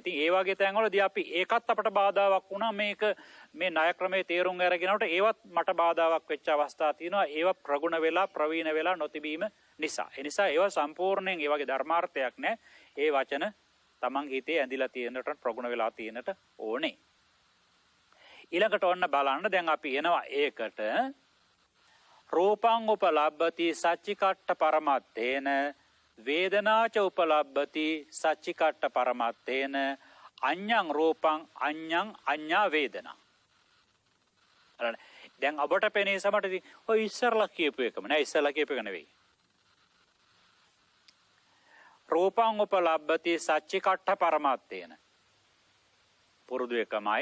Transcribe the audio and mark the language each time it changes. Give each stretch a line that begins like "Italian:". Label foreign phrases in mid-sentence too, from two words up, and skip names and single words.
Sinhala: ඉතින් ඒ වගේ තැන්වලදී අපි ඒකත් අපට බාධාවක් වුණා. මේ ණය ක්‍රමයේ තේරුම් අරගෙනට ඒවත් මට බාධාවක් වෙච්ච අවස්ථා තියෙනවා. ඒවා ප්‍රගුණ වෙලා ප්‍රවීණ වෙලා නොතිබීම නිසා. ඒ නිසා ඒවා සම්පූර්ණයෙන් ඒ වගේ ධර්මාර්ථයක් නැහැ. ඒ වචන තමන් හිතේ ඇඳිලා තියෙනට ප්‍රගුණ වෙලා තියෙනට ඕනේ. ඊළඟට ඔන්න බලන්න දැන් අපි එනවා ඒකට
Pali: රූපං උපලබ්ධති සච්චිකට්ඨ පරමත්තේන වේදනාච උපලබ්ධති සච්චිකට්ඨ පරමත්තේන අඤ්ඤං රූපං අඤ්ඤං අඤ්ඤා වේදනා.
Sinhala: දැන් ඔබට පෙනේ සමටදී ඔය ඉස්සරලා කියපු එකම නෑ. ඉස්සරලා කියපු එක නෙවෙයි.
Pali: රූපං උපලබ්ධති සච්චිකට්ඨ පරමත්තේන
Sinhala: පුරුදු එකමයි.